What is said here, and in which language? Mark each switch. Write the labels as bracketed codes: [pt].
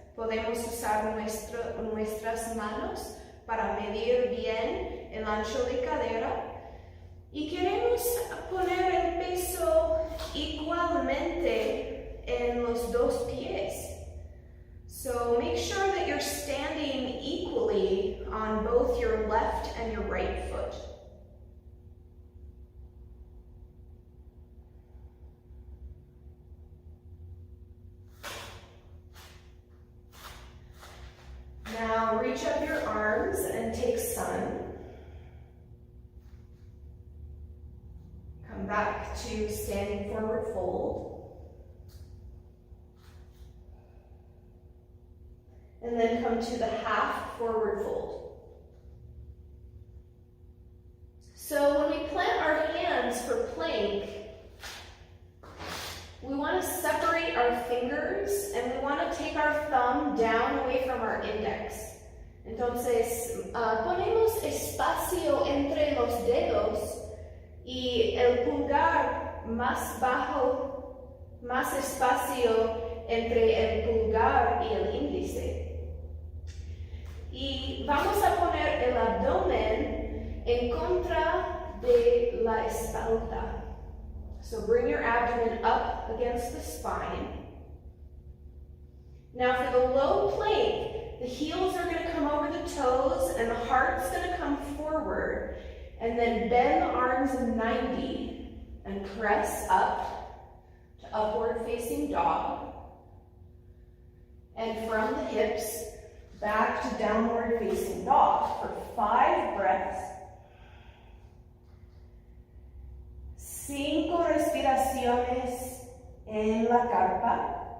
[es] Podemos usar nuestras manos para medir bien el ancho de cadera. Y queremos poner el peso igualmente en los 2 pies. [en] So make sure that you're standing equally on both your left and your right foot. Now reach up your arms and take sun. Come back to standing forward fold. And then come to the half forward fold. So when we plant our hands for plank, we want to separate our fingers and we want to take our thumb down away from our index. [es] Entonces, ponemos espacio entre los dedos y el pulgar más bajo, más espacio entre el pulgar y el índice. Y vamos a poner el abdomen en contra de la espalda. [en] So bring your abdomen up against the spine. Now for the low plank, the heels are going to come over the toes and the heart's going to come forward. And then bend the arms in 90 and press up to upward facing dog. And from the hips, back to downward facing dog for 5 breaths. [es] 5 respiraciones en la carpa.